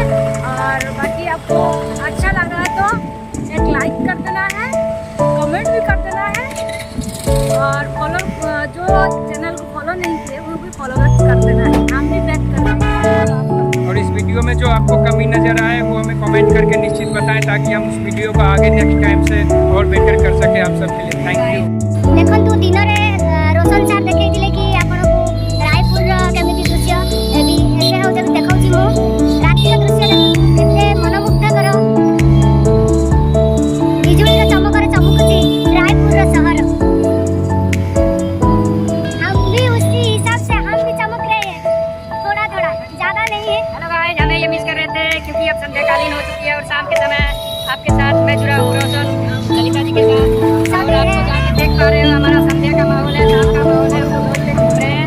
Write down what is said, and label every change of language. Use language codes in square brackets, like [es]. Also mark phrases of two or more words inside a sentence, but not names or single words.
[hi] और बाकी आपको अच्छा लग रहा है तो एक लाइक कर देना है, कमेंट भी कर देना है, और फॉलो जो चैनल को फॉलो नहीं किए वो भी फॉलो कर देना है। हम भी बैक कर देंगे। और इस वीडियो में जो आपको कमी नज़र आए वो हमें कमेंट करके निश्चित बताएं, ताकि हम उस वीडियो को आगे [en] next time [hi] से और बेटर कर सकें आप सबके लिए। [en] thank you. [or] देखନ୍ତୁ ଦିନରେ ରୋଶନ ସାର୍ ଦେଖେଇଥିଲେ କି ଆପଣଙ୍କୁ ରାୟପୁରର କେମିତି ଦୃଶ୍ୟ ଏବେ ହଉଛି ଦେଖାଉଛି ମୁଁ। ରାତିର ଦୃଶ୍ୟ ଏତେ ମନମୁଗ୍ଧକର, ବିଜୁଳିର ଚମକରେ ଚମକୁଛି रायपुर शहर। [hi] हम भी उसी हिसाब से हम भी चमक रहे हैं, थोड़ा थोड़ा, ज्यादा नहीं है। [en] hello guys, [hi] हमें ये मिस कर रहे थे क्योंकि अब संध्याकालीन हो चुकी है और शाम के समय आपके साथ मैं जुड़ा हूँ रोशन ललिता जी के साथ। और आपको जाके देख पा रहे हो हमारा संध्या का माहौल है, शाम का माहौल है, हम लोग रोड पे घूम रहे हैं।